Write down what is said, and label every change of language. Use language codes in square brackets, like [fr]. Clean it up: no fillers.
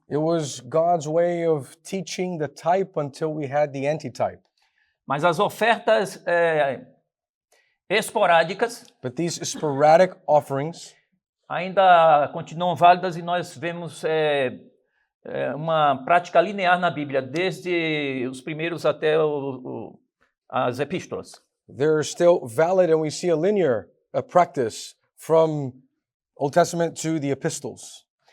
[en] It was God's way of teaching the type until we had the antitype. [pt] Mas as ofertas esporádicas, [en] but these sporadic offerings, [pt] ainda continuam válidas e nós vemos uma prática linear na Bíblia, desde os primeiros até as epístolas. [en] they're still valid, and we see a linear practice from Old Testament to the epistles.